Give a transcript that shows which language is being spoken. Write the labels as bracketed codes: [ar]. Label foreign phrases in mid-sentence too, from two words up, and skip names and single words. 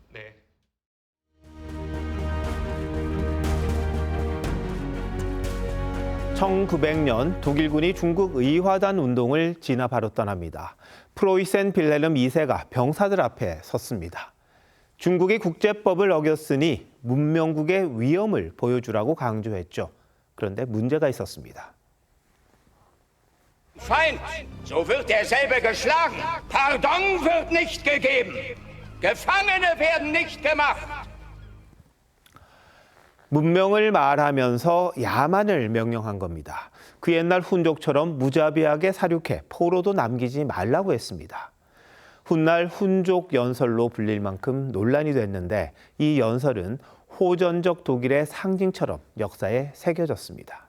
[ko] 1900년 독일군이 중국 의화단 운동을 진압하러 떠납니다. 프로이센 빌헬름 2세가 병사들 앞에 섰습니다. 중국이 국제법을 어겼으니 문명국의 위엄을 보여주라고 강조했죠. 그런데 문제가 있었습니다. [de] Feind, so wird derselbe geschlagen. Pardon wird nicht gegeben. Gefangene werden nicht gemacht. [ko] 문명을 말하면서 야만을 명령한 겁니다. 그 옛날 훈족처럼 무자비하게 사륙해 포로도 남기지 말라고 했습니다. 훗날 훈족 연설로 불릴 만큼 논란이 됐는데 이 연설은 호전적 독일의 상징처럼 역사에 새겨졌습니다.